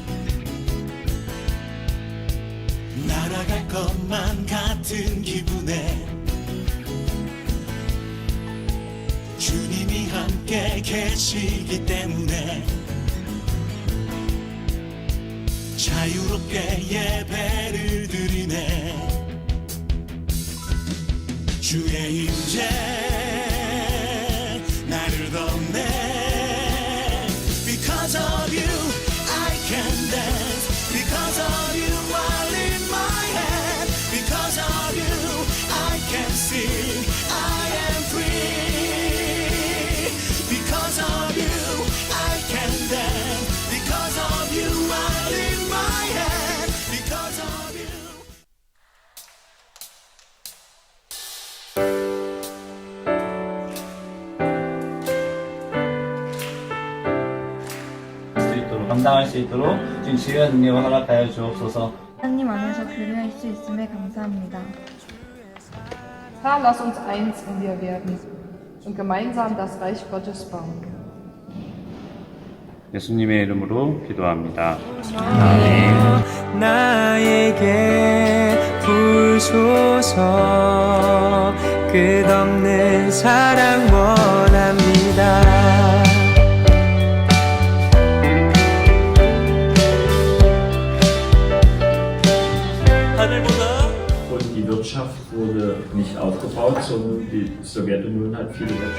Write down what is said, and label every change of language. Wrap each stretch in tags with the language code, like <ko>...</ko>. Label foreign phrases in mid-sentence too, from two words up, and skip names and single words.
<ko>날아갈 것만 같은 기분에 주님이 함께 계시기 때문에 자유롭게 예배를 드리네. 주의 임재 나를 덮네.</ko> <en>Because of you I can dance. Because of you I lift my hand. Because of you I can sing. I am free. Because of you I can dance. Because of you I lift my hand. Because of you.</en> <ko>감당할 수 있도록 지금 지혜와 능력을 허락하여 주옵소서. 하나님 안에서 교류할 수 있음에 감사합니다.</ko> <de>Herr, lass uns eins in dir werden und gemeinsam das Reich Gottes bauen.</de> <ko>예수님의 이름으로 기도합니다. 아멘. 나에게 부소서. 끝없는 사랑 원합니다.</ko> <de>Und die Wirtschaft wurde nicht aufgebaut, sondern die Sowjetunion hat viele</de>